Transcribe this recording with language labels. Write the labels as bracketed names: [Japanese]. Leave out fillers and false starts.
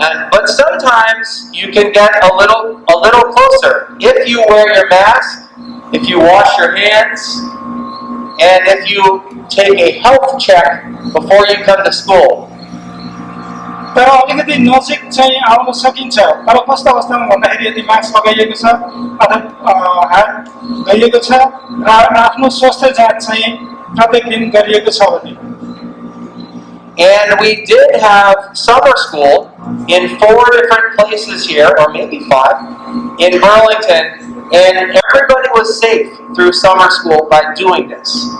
[English] But sometimes you can get a little closer if you wear your mask, if you wash your hands, and if you take a health check before you come to school. [Nepali] तर अलिकति नजिक चाहिँ आउन सकिन्छ तर कस्तो अवस्थामा भन्दाखेरि यदि मास्क लगाइएको छ अथवा हात धोइएको छ र आफ्नो स्वास्थ्य जाँच चाहिँ प्रत्येक दिन गरिएको छ भने [English] And we did have summer school in 4 different places here, or maybe 5, in Burlington, and everybody was safe through summer school by doing this.